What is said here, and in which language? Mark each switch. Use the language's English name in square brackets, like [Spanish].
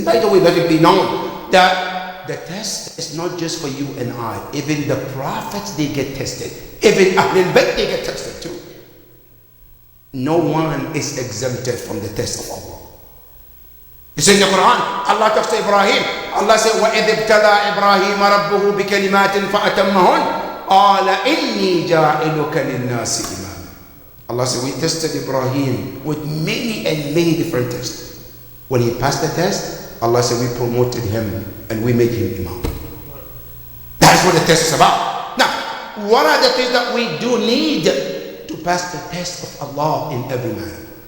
[English] And by the way, let it be known that the test is not just for you and I. Even the prophets, they get tested. Even Ahlul Bayt, they get tested too. No one is exempted from the test of Allah. You see in the Quran, Allah talks to Ibrahim. Allah said, [Arabic] وَإِذِ ابْتَلَى إِبْرَاهِيمَ رَبُّهُ بِكَلِمَاتٍ فَأَتَمَّهُنْ قَالَ إِنِّي جَاعِلُكَ لِلنَّاسِ إِمَامًا. [English] Allah said, we tested Ibrahim with many and many different tests. When he passed the test, Allah said, we promoted him and we made him Imam. That's what the test is about. Now, what are the things that we do need to pass the test of Allah in every matter?